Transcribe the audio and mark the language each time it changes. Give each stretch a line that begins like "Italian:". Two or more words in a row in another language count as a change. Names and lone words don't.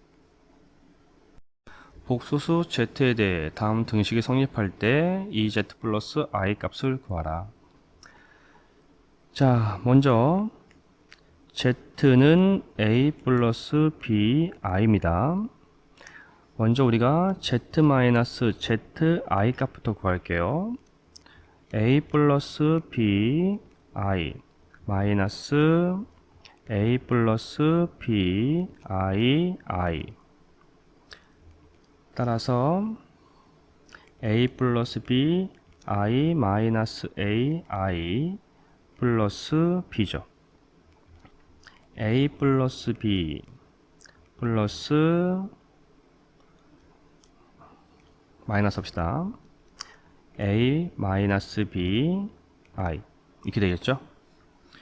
Korean: 복소수 z에 대해 다음 등식이 성립할 때 2z 플러스 i 값을 구하라. 자, 먼저 z는 a 플러스 b i입니다. 먼저 우리가 z 마이너스 z i 값부터 구할게요. a 플러스 b i 마이너스 a 플러스 b i 따라서 a 플러스 b i 마이너스 a i 플러스 b죠. a 플러스 b 플러스 마이너스 합시다. a 마이너스 b i 이렇게 되겠죠.